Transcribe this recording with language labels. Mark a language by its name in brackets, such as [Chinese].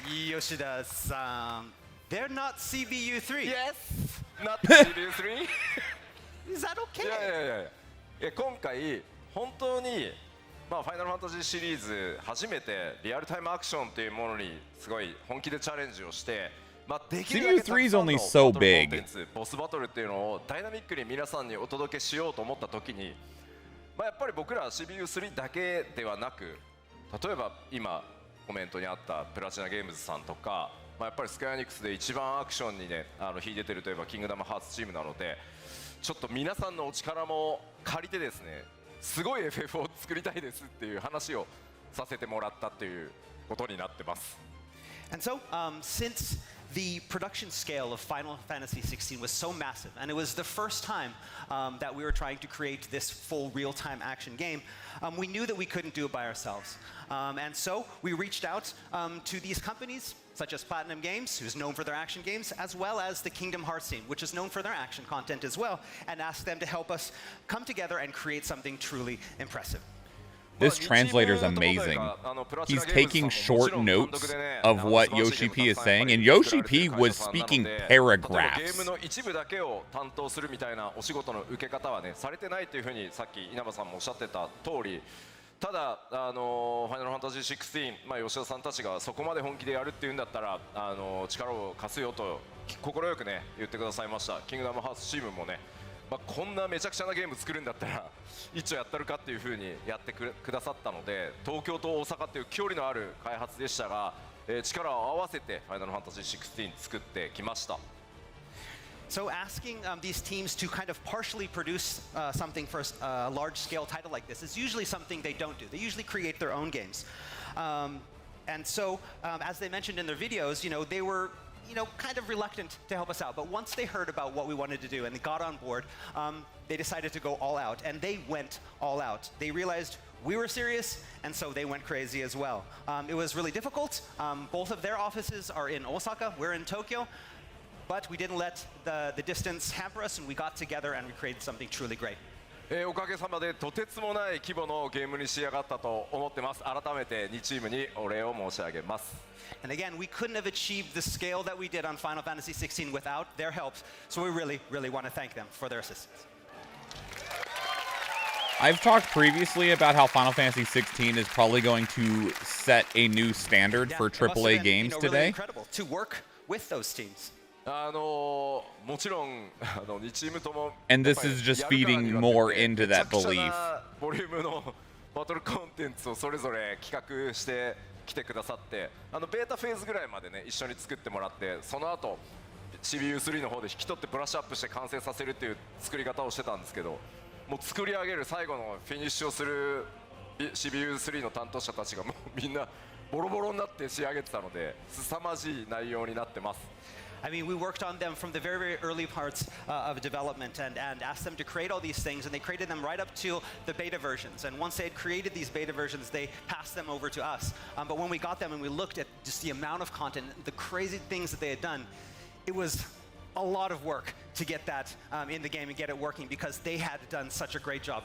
[English] Yoshida-san, they're not CBU3. Yes, not CBU3. Is that okay? [Japanese] いや今回本当にファイナルファンタジーシリーズ初めてリアルタイムアクションというものにすごい本気でチャレンジをして、できるだけたくさんの [English] CBU3 is only so [Japanese] バトルコン [English] big. [Japanese] テンツボスバトルっていうのをダイナミックに皆さんにお届けしようと思った時に、やっぱり僕ら CBU3 だけではなく、例えば今コメントにあったプラチナゲームズさんとかやっぱりスクエアエニックスで一番アクションにね秀でてるといえばキングダムハーツチームなので、ちょっと皆さんのお力も借りてですね、すごい FF を作りたいですっていう話をさせてもらったっていうことになってます。 [English] And so, since the production scale of Final Fantasy XVI was so massive, and it was the first time that we were trying to create this full real-time action game, we knew that we couldn't do it by ourselves. And so we reached out to these companies, such as Platinum Games, who's known for their action games, as well as the Kingdom Hearts team, which is known for their action content as well, and asked them to help us come together and create something truly impressive. This translator is amazing. He's taking short notes of what Yoshi P is saying, and Yoshi P was speaking paragraphs. [Japanese] ゲームの一部だけを担当するみたいなお仕事の受け方はねされてないというふうにさっき稲葉さんもおっしゃってた通り、ただファイナルファンタジー16、吉田さんたちがそこまで本気でやるっていうんだったら力を貸すよと快くね言ってくださいました。キングダムハーツチームもね。こんなめちゃくちゃなゲーム作るんだったら一応やったるかっていう風にやってくださったので、東京と大阪っていう距離のある開発でしたが、力を合わせてファイナルファンタジー16作ってきました。 [English] So asking these teams to kind of partially produce something for a large-scale title like this is usually something they don't do. They usually create their own games. And so, as they mentioned in their videos, they were kind of reluctant to help us out. But once they heard about what we wanted to do and they got on board, they decided to go all out. And they went all out. They realized we were serious, and so they went crazy as well. It was really difficult. Both of their offices are in Osaka. We're in Tokyo. But we didn't let the distance hamper us, and we got together and we created something truly great. [Japanese] おかげさまでとてつもない規模のゲームに仕上がったと思ってます。改めて2チームにお礼を申し上げます。 [English] And again, we couldn't have achieved the scale that we did on Final Fantasy XVI without their help, so we really, really want to thank them for their assistance. I've talked previously about how Final Fantasy XVI is probably going to set a new standard for AAA games today. Really incredible to work with those teams. [Japanese] もちろん2チームとも [English] And this is just feeding more into that belief. [Japanese] ボリュームのバトルコンテンツをそれぞれ企画してきてくださって、ベータフェーズぐらいまでね一緒に作ってもらって、その後 CPU3 の方で引き取ってブラッシュアップして完成させるっていう作り方をしてたんですけど、もう作り上げる最後のフィニッシュをする CPU3 の担当者たちがもうみんなボロボロになって仕上げてたので、凄まじい内容になってます。 [English] I mean, we worked on them from the very, very early parts of development and asked them to create all these things, and they created them right up to the beta versions. And once they had created these beta versions, they passed them over to us. But when we got them and we looked at just the amount of content, the crazy things that they had done, it was a lot of work to get that in the game and get it working because they had done such a great job.